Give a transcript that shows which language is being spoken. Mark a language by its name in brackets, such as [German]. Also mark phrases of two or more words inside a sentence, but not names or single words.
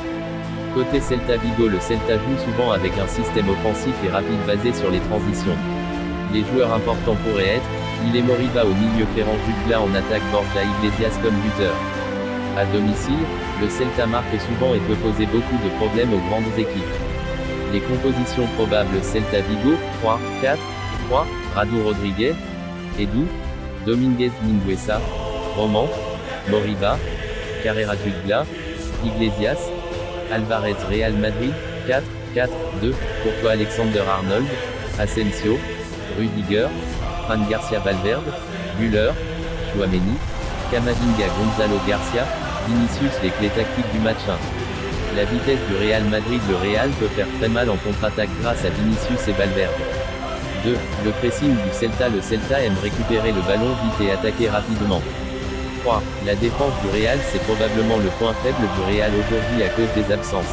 [French] Côté Celta Vigo, le Celta joue souvent avec un système offensif et rapide basé sur les transitions. Les joueurs importants pourraient être Ile Moriba au milieu, Ferran Jutgla en attaque, Borja Iglesias comme buteur. À domicile, le Celta marque souvent et peut poser beaucoup de problèmes aux grandes équipes. Les compositions probables: Celta Vigo, 3-4-3, Radu Rodriguez, Edu, Dominguez Mingueza, Roman, Moriba, Carrera Jutgla, Iglesias, Alvarez. Real Madrid, 4-4-2, Courtois, Alexander Arnold, Asensio, Rudiger, Fran Garcia, Valverde, Güler, Tchouaméni, Camavinga, Gonzalo Garcia, Vinicius. Les clés tactiques du match 1. La vitesse du Real Madrid. Le Real peut faire très mal en contre-attaque grâce à Vinicius et Valverde. 2. Le pressing du Celta. Le Celta aime récupérer le ballon vite et attaquer rapidement. 3. La défense du Real. C'est probablement le point faible du Real aujourd'hui à cause des absences.